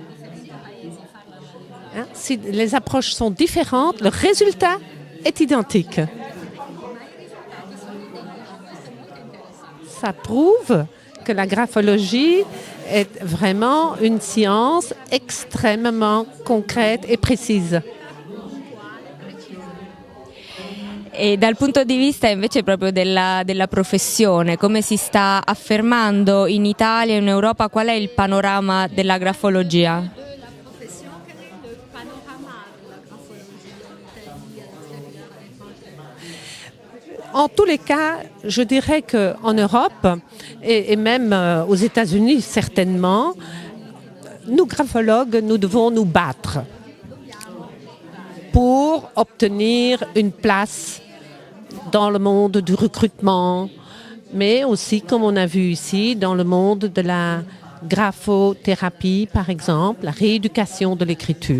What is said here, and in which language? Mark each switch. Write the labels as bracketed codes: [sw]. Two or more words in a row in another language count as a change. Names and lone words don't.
[fr] Si les approches sont différentes, le résultat est identique. Ça prouve que la graphologie est vraiment une science extrêmement concrète et précise. [it] E dal punto di vista invece proprio della professione, come si sta affermando in Italia e in Europa, qual è il panorama della grafologia? [fr] La profession, quel est le panorama de la graphologie en Italie, à l'extérieur? En tous les cas, je dirais qu'en Europe et même aux États-Unis certainement, nous graphologues, nous devons nous battre pour obtenir une place dans le monde du recrutement, mais aussi, comme on a vu ici, dans le monde de la graphothérapie, par exemple, la rééducation de l'écriture.